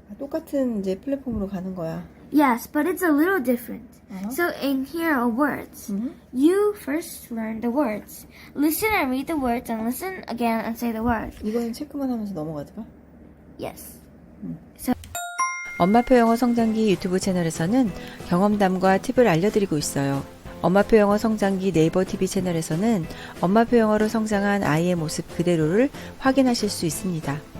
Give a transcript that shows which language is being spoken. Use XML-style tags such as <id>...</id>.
<ko>똑같은 이제 플랫폼으로 가는 거야.</ko> <en>Yes, but it's a little different. So in here are words. You first learn the words. Listen and read the words and listen again and say the words.</en> <ko>이거는 체크만 하면서 넘어가지 마.</ko> <en>Yes.</en> <ko>엄마표 영어 성장기 유튜브 채널에서는 경험담과 팁을 알려드리고 있어요. 엄마표 영어 성장기 네이버 TV 채널에서는 엄마표 영어로 성장한 아이의 모습 그대로를 확인하실 수 있습니다.</ko>